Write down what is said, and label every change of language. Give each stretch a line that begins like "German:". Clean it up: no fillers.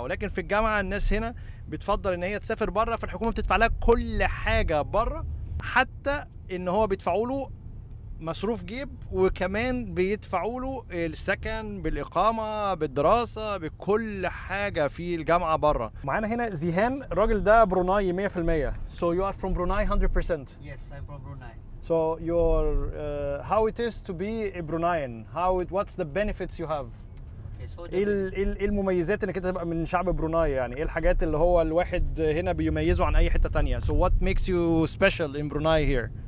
Arabic: ولكن في الجامعة الناس هنا بتفضل إن هي تسافر بره، فالحكومة بتدفع لها كل حاجة بره، حتى إن هو بيدفعوا له مصروف جيب، وكمان بيدفعوا له السكن بالإقامة بالدراسة بكل حاجة في الجامعة بره. معانا هنا زيهان، الراجل ده بروناي 100%.
English: So you are from Brunei 100%. Yes, I'm from Brunei. So your how it is to be a Bruneian? What's the benefits you have? Okay, so
Arabic: ايه إيه المميزات انك انت تبقى من شعب بروناي؟ يعني ايه الحاجات اللي هو الواحد هنا بيميزه عن اي حتة تانية؟
English: So what makes you special in Brunei here?